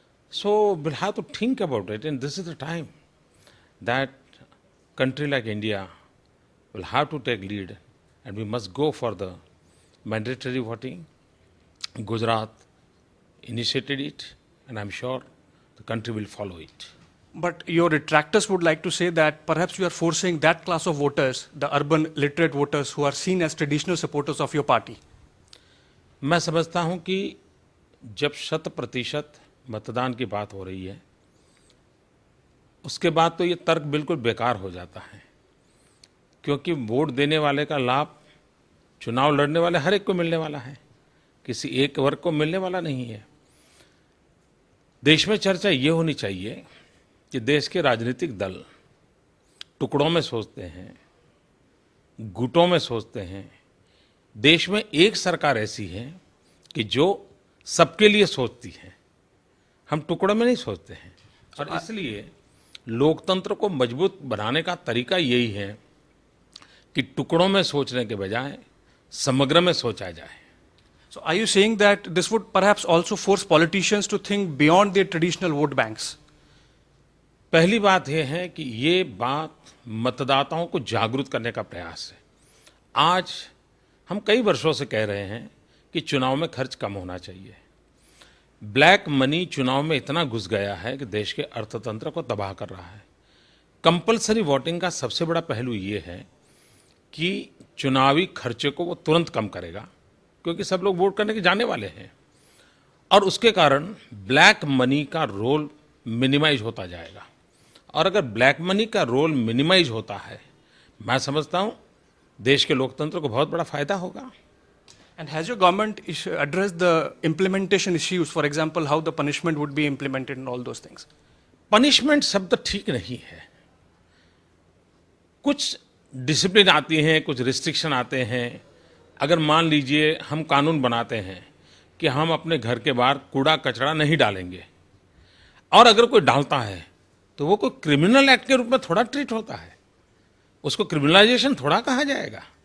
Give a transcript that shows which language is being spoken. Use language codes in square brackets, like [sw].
[en] So we'll have to think about it, and this is the time that country like India will have to take lead, and we must go for the mandatory voting. Gujarat initiated it, and I'm sure the country will follow it. But your detractors would like to say that perhaps you are forcing that class of voters, the urban literate voters who are seen as traditional supporters of your party. [hi] मैं समझता हूं कि जब 100% मतदान की बात हो रही है, उसके बाद तो ये तर्क बिल्कुल बेकार हो जाता है, क्योंकि वोट देने वाले का लाभ चुनाव लड़ने वाले हर एक को मिलने वाला है, किसी एक वर्ग को मिलने वाला नहीं है। देश में चर्चा ये होनी चाहिए कि देश के राजनीतिक दल टुकड़ों में सोचते हैं, गुटों में सोचते हैं। देश में एक सरकार ऐसी है कि जो सबके लिए सोचती है। हम टुकड़ों में नहीं सोचते हैं, और इसलिए लोकतंत्र को मजबूत बनाने का तरीका यही है कि टुकड़ों में सोचने के बजाय समग्र में सोचा जाए। [en] So are you saying that this would perhaps also force politicians to think beyond their traditional vote banks? [hi] पहली बात यह है कि ये बात मतदाताओं को जागरूक करने का प्रयास है। आज हम कई वर्षों से कह रहे हैं कि चुनाव में खर्च कम होना चाहिए। ब्लैक मनी चुनाव में इतना घुस गया है कि देश के अर्थतंत्र को तबाह कर रहा है। कंपल्सरी वोटिंग का सबसे बड़ा पहलू ये है कि चुनावी खर्चे को वो तुरंत कम करेगा, क्योंकि सब लोग वोट करने के जाने वाले हैं, और उसके कारण ब्लैक मनी का रोल मिनिमाइज होता जाएगा। और अगर ब्लैक मनी का रोल मिनिमाइज होता है, मैं समझता हूँ देश के लोकतंत्र को बहुत बड़ा फायदा होगा। [en] And has your government addressed the implementation issues, for example, how the punishment would be implemented and all those things? [hi] Punishment शब्द ठीक नहीं है। कुछ डिसिप्लिन आती हैं, कुछ रिस्ट्रिक्शन आते हैं। अगर मान लीजिए हम कानून बनाते हैं कि हम अपने घर के बाहर कूड़ा कचरा नहीं डालेंगे, और अगर कोई डालता है तो वो कोई क्रिमिनल एक्ट के रूप में थोड़ा ट्रीट होता है, उसको क्रिमिनलाइजेशन थोड़ा कहा जाएगा।